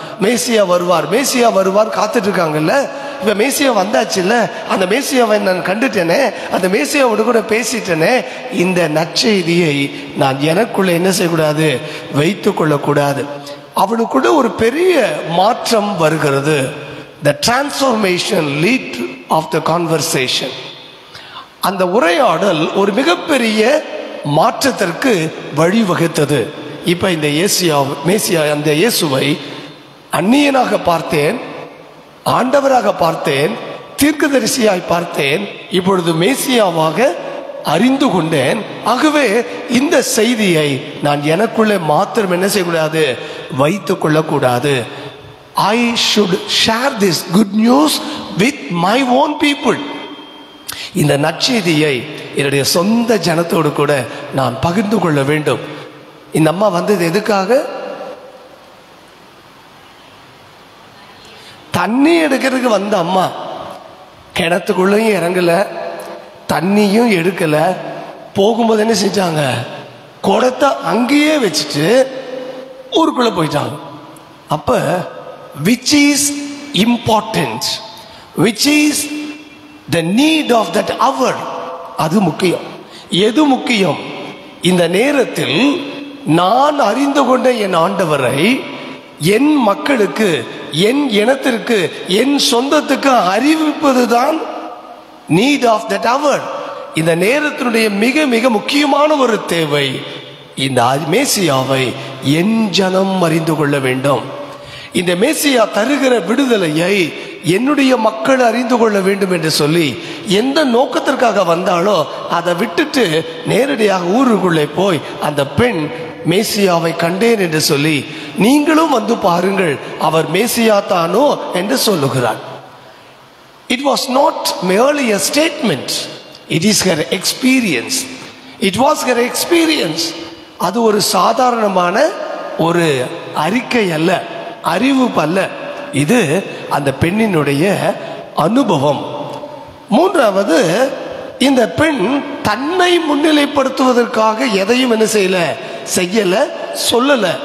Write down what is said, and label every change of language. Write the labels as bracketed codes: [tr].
[ta] மேசியா வருவார் காத்துட்டு இருக்காங்கல்ல. இப்ப மேசியா வந்தாச்சு இல்ல, அந்த மேசியாவை நான் கண்டுட்டேனே, அந்த மேசியாவோடு கூட பேசிட்டேனே, இந்த நற்செய்தியை நான் எனக்குள்ள என்ன செய்யக்கூடாது? வைத்துக் கொள்ளக்கூடாது. அவளுக்குள்ள ஒரு பெரிய மாற்றம் வருகிறது. [en] The transformation lead of the conversation. [ta] அந்த உரையாடல் ஒரு மிகப்பெரிய மாற்றத்திற்கு வழிவகுத்தது. இப்ப இந்த மேசியா அந்த இயேசுவை அந்நியனாக பார்த்தேன், ஆண்டவராக பார்த்தேன், தீர்க்கதரிசியாய் பார்த்தேன், இப்பொழுது மேசியாவாக அறிந்து கொண்டேன். ஆகவே இந்த செய்தியை நான் எனக்குள்ளே மாத்திரம் என்ன செய்யக்கூடாது? வைத்துக் கொள்ளக்கூடாது. [en] I should share this good news with my own people. [ta] இந்த நற்செய்தியை என்னுடைய சொந்த ஜனத்தோடு கூட நான் பகிர்ந்து கொள்ள வேண்டும். இந்த அம்மா வந்தது எதுக்காக? தண்ணி எடுக்கிறதுக்கு வந்த அம்மா கிணத்துக்குள்ளையும் இறங்கல, தண்ணியும் எடுக்கல. போகும்போது என்ன செஞ்சாங்க? குடத்தை அங்கேயே வச்சுட்டு ஊருக்குள்ள போயிட்டாங்க. அப்ப [en] which is important, which is the need of that hour, [ta] அது முக்கியம். எது முக்கியம்? இந்த நேரத்தில் நான் அறிந்து கொண்ட என் ஆண்டவரை என் மக்களுக்கு, என் இனத்திற்கு, என் சொந்தத்துக்கு அறிவிப்பதுதான் [en] need of that hour. [ta] இந்த நேரத்தினுடைய மிக மிக முக்கியமான ஒரு தேவை, இந்த மேசியாவை என் ஜனம் அறிந்து கொள்ள வேண்டும். இந்த மேசியா தருகிற விடுதலையை என்னுடைய மக்கள் அறிந்து கொள்ள வேண்டும் என்று சொல்லி எந்த நோக்கத்திற்காக வந்தாலோ அதை விட்டுட்டு நேரடியாக ஊருக்குள்ளே போய் அந்த பெண் மேசியாவை கண்டேன் என்று சொல்லி நீங்களும் வந்து பாருங்கள் அவர் மேசியா தானோ என்று சொல்லுகிறார். [en] It was not merely a statement, it is her experience. It was her experience. [ta] அது ஒரு சாதாரணமான ஒரு அறிக்கை அல்ல, அறிவிப்பு அல்ல, இது அந்த பெண்ணினுடைய அனுபவம். மூன்றாவது, இந்த பெண் தன்னை முன்னிலைப்படுத்துவதற்காக எதையும் என்ன செய்யல, சொல்லல.